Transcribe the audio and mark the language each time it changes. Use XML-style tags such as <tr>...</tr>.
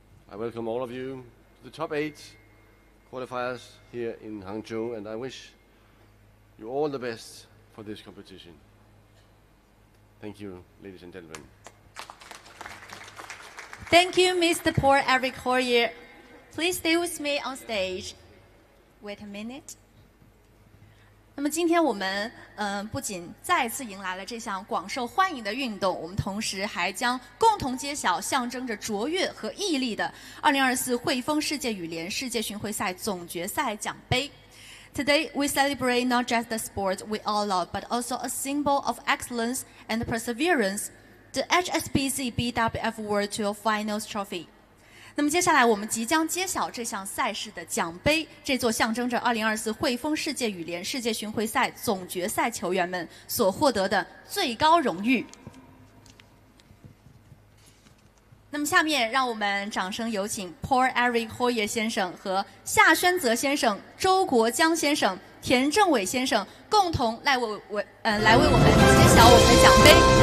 <en>I welcome all of you to the top 8 qualifiers here in Hangzhou, and I wish you all the best for this competition. Thank you, ladies and gentlemen. Thank you, Mr. Paul Eric Hoyer. Please stay with me on stage. Wait a minute.</en> <zh>那么今天我们不仅再次迎来了这项广受欢迎的运动，我们同时还将共同揭晓象征着卓越和毅力的2024汇丰世界羽联世界巡回赛总决赛奖杯。</zh> <en>Today we celebrate not just the sport we all love, but also a symbol of excellence and perseverance, the HSBC BWF World Tour Finals Trophy.</en> <zh>那么接下来我们即将揭晓这项赛事的奖杯，这座象征着2024汇丰世界羽联世界巡回赛总决赛球员们所获得的最高荣誉。那么下面让我们掌声有请 Paul Eric Hoyer 先生和夏宣泽先生、周国江先生、田政伟先生共同来为我们揭晓我们的奖杯。</zh>